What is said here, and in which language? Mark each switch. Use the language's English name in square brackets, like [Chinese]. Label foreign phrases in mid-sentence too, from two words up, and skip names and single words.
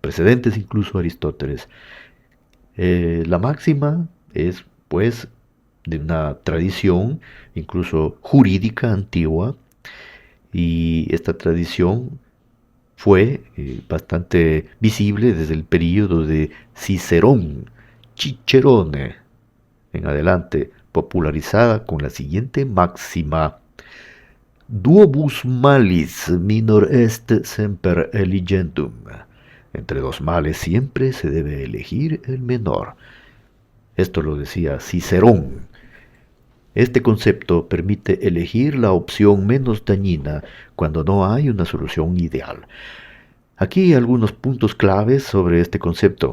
[Spanish] precedentes incluso Aristóteles. La máxima es, pues, de una tradición incluso jurídica antigua, y esta tradición fue bastante visible desde el período de Cicerón, Cicerone, en adelante, popularizada con la siguiente máxima: [Latin] duobus malis minor est semper eligendum. [Spanish] Entre dos males siempre se debe elegir el menor. Esto lo decía Cicerón. Este concepto permite elegir la opción menos dañina cuando no hay una solución ideal. Aquí algunos puntos claves sobre este concepto.